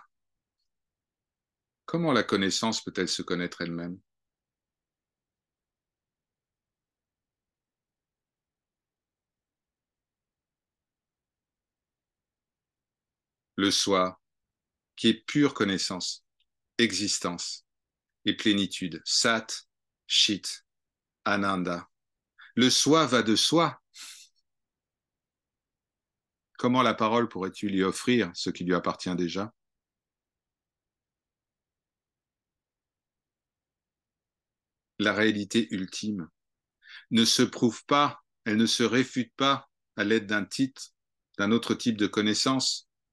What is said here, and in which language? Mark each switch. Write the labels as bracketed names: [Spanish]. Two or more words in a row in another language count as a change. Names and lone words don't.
[French] Comment la connaissance peut-elle se connaître elle-même? Le soi, qui est pure connaissance, existence et plénitude, [Sanskrit] सत् चित् आनन्द. [French] Le soi va de soi. Comment la parole pourrait-tu lui offrir ce qui lui appartient déjà? la réalité ultime, ne se prouve pas, elle ne se réfute pas à l'aide d'un titre, d'un autre type de connaissance.